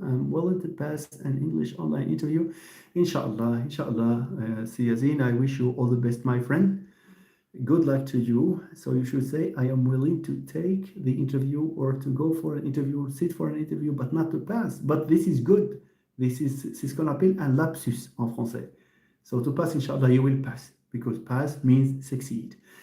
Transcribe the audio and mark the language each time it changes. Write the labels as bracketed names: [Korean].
[English] I'm willing to pass an English online interview. Inshallah, inshallah. See Yasin, I wish you all the best, my friend. Good luck to you. So you should say, I am willing to take the interview or to go for an interview, sit for an interview, but not to pass. But this is good. [French] C'est ce qu'on appelle un lapsus en français. [English] So to pass, inshallah, you will pass, because pass means succeed.